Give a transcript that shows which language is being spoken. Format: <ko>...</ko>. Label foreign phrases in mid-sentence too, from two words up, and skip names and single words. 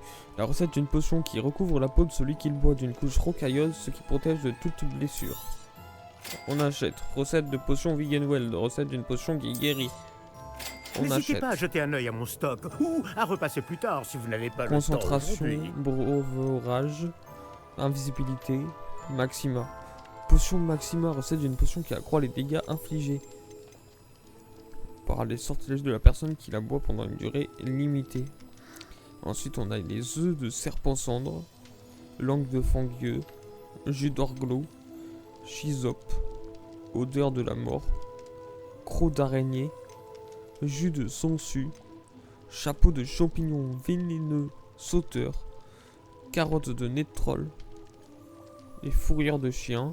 <fr>La recette d'une potion qui recouvre la peau de celui qui le boit d'une couche rocailleuse, ce qui protège de toute blessure. On achète. Recette de potion Vegan Well, recette d'une potion qui guérit. N'hésitez pas à jeter un œil à mon stock, ou à repasser plus tard si vous n'avez pas le temps. Concentration, breuvage, invisibilité, maxima. Potion maxima, recette d'une potion qui accroît les dégâts infligés par les sortilèges de la personne qui la boit pendant une durée limitée. Ensuite, on a les œufs de serpent cendre, langue de fangueux, jus d'orglo, chisope, odeur de la mort, croc d'araignée, jus de sangsue, chapeau de champignon vénéneux sauteur, carotte de nez de troll et fourrure de chien.</fr>